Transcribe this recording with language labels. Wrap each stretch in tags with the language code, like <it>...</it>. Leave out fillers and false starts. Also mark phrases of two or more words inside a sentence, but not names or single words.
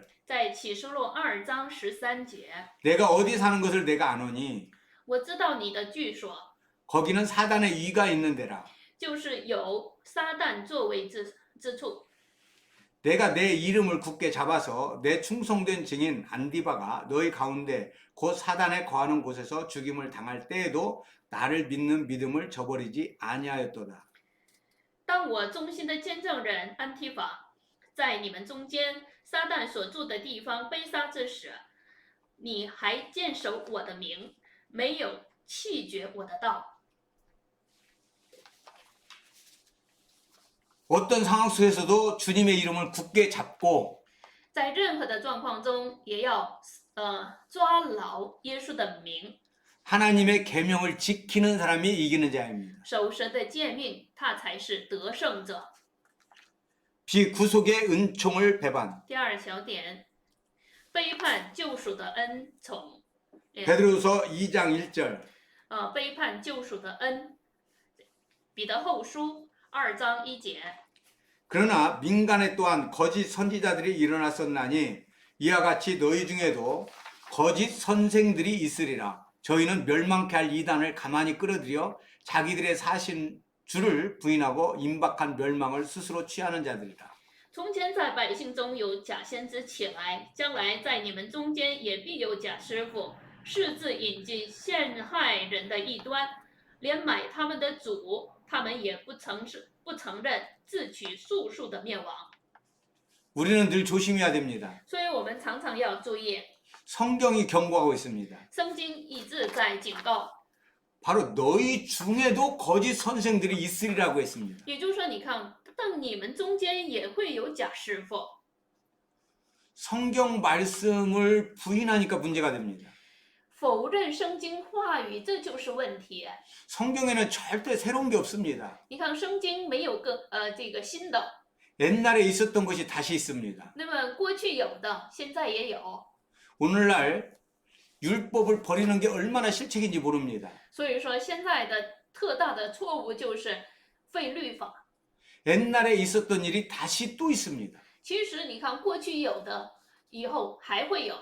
<zh>在启示录2章13节，</zh> <ko>내가 어디 사는 것을 내가 아노니</ko> <zh>我知道你的居所，</zh> <ko>거기는 사단의 위가 있는 데라.</ko> <zh>就是有撒旦作为之处。</zh> <ko>내가 내 이름을 굳게 잡아서 내 충성된 증인 안디바가 너희 가운데 곧 사단에 거하는 곳에서 죽임을 당할 때에도 나를 믿는 믿음을 저버리지 아니하였도다.</ko> <zh>当我忠心的见证人安提法在你们中间，撒旦所住的地方被杀之时，你还坚守我的名，没有弃绝我的道。</zh> <ko>어떤 상황 속에서도 주님의 이름을 굳게 잡고</ko> <zh>在任何的状况中，也要抓牢耶稣的名，</zh> <ko>하나님의 계명을 지키는 사람이 이기는 자입니다.</ko> <zh>守神的诫命，他才是得胜者。</zh> <ko>비구속의 은총을 배반.</ko> <zh>第二小点，背叛救赎的恩宠。</zh> <ko>베드로서 2장 1절.</ko> <zh>背叛救赎的恩。彼得后书2章1节，</zh> <ko>그러나 민간에 또한 거짓 선지자들이 일어났었나니 이와 같이 너희 중에도 거짓 선생들이 있으리라. 저희는 멸망케 할 이단을 가만히 끌어들여 자기들의 사신 주를 부인하고 임박한 멸망을 스스로 취하는 자들이라.</ko> <zh>从前在百姓中有假先知起来，将来在你们中间也必有假师傅，擅自引进陷害人的异端，连买他们的主，他们也不承认，自取速速的灭亡。</zh> <ko>우리는 늘 조심해야 됩니다.</ko> <zh>所以我们常常要注意，</zh> <ko>성경이 경고하고 있습니다.</ko> <zh>圣经一直在警告，</zh> <ko>바로 너희 중에도 거짓 선생들이 있으리라고 했습니다.</ko> <zh>也就是说，你看，但你们中间也会有假师傅。</zh> <ko>성경 말씀을 부인하니까 문제가 됩니다.</ko> <zh>否认圣经话语，这就是问题。</zh> <ko>성경에는 절대 새로운 게 없습니다.</ko> <zh>你看，圣经没有这个新的，</zh> <ko>옛날에 있었던 것이 다시 있습니다.</ko> <zh>那么过去有的，现在也有。</zh> <ko>오늘날 율법을 버리는 게 얼마나 실책인지 모릅니다.</ko> <zh>所以说，现在的特大的错误就是废律法。</zh> <ko>옛날에 있었던 일이 다시 또 있습니다.</ko> <zh>其实你看，过去有的，以后还会有，</zh>